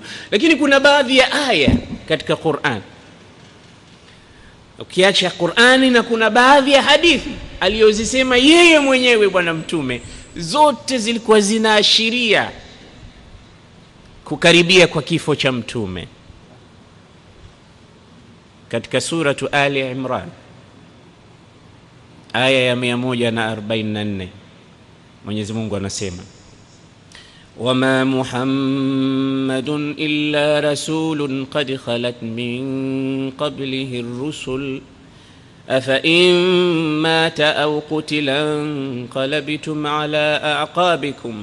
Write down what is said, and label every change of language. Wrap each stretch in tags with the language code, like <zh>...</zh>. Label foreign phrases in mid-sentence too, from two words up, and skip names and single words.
<sw>Lakini kuna baadhi ya aya katika Qur'an, ukiacha Qur'ani, na kuna baadhi ya hadithi aliyozisema yeye mwenyewe bwana Mtume, zote zilikuwa zinaashiria kukaribia kwa kifo cha Mtume. Katika suratu Ali Imran aya ya 144 Mwenyezi Mungu anasema,</sw> <ar>وما محمد إلا رسول قد خلت من قبله الرسل أفإن مات أو قتل انقلبتم على أعقابكم</ar>